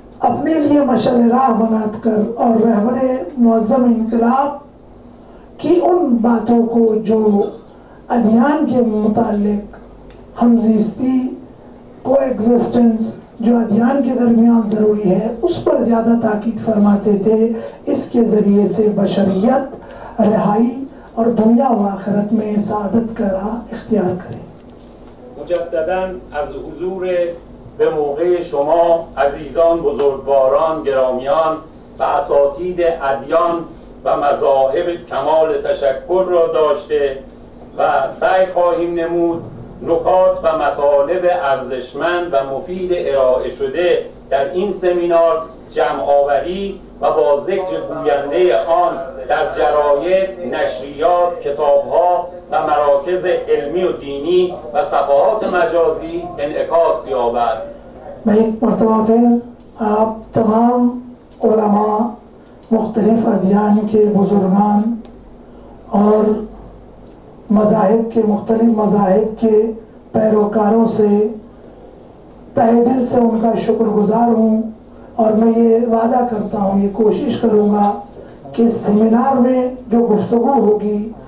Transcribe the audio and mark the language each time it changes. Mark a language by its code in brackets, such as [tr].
[ur] اپنے لیے مشعل راہ بنا کر اور رہبر معظم انقلاب کی ان باتوں کو جو ادیان کے متعلق ہمزیستی، کو ایگزسٹنس جو ادیان کے درمیان ضروری ہے اس پر زیادہ تاکید فرماتے تھے. اس کے ذریعے سے بشریت رہائی اور دنیا و آخرت میں سعادت کا راہ اختیار کرے. [fa] مجدداً از حضور به موقع شما عزیزان، بزرگواران، گرامیان و اساتید ادیان و مذاهب کمال تشکر را داشته و سعی خواهیم نمود نکات و مطالب ارزشمند و مفید ارائه شده در این سمینار جمع آوری و با ذکر گوینده آن در جراید، نشریات، کتابها و مراکز علمی و دینی و صفحات مجازی انعکاس یابد. [ur] میں ایک مرتبہ پھر آپ تمام علماء، مختلف ادیان کے بزرگان اور مذاہب کے مختلف مذاہب کے پیروکاروں سے تہ دل سے ان کا شکر گزار ہوں اور میں یہ وعدہ کرتا ہوں، یہ کوشش کروں گا کہ سیمینار میں جو گفتگو ہوگی،